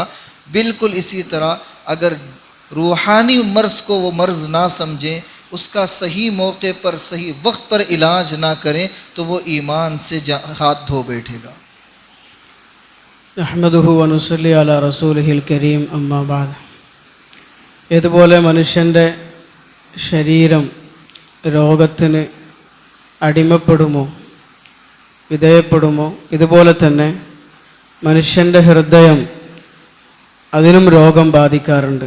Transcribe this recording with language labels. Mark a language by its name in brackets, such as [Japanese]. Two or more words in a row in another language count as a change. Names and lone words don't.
[Urdu] بالکل اسی طرح اگر روحانی مرض کو وہ مرض نہ سمجھیں، اس کا صحیح موقع پر صحیح وقت پر علاج نہ کریں تو وہ ایمان سے ہاتھ دھو بیٹھے گا. [Arabic] نحمدہ ونصلی علی رسولہ الکریم അമ്മാ ബഅദ്. [Malayalam] ഇതുപോലെ മനുഷ്യൻ്റെ ശരീരം രോഗത്തിന് അടിമപ്പെടുമോ, വിധേയപ്പെടുമോ, ഇതുപോലെ തന്നെ മനുഷ്യൻ്റെ ഹൃദയം അതിനും രോഗം ബാധിക്കാറുണ്ട്.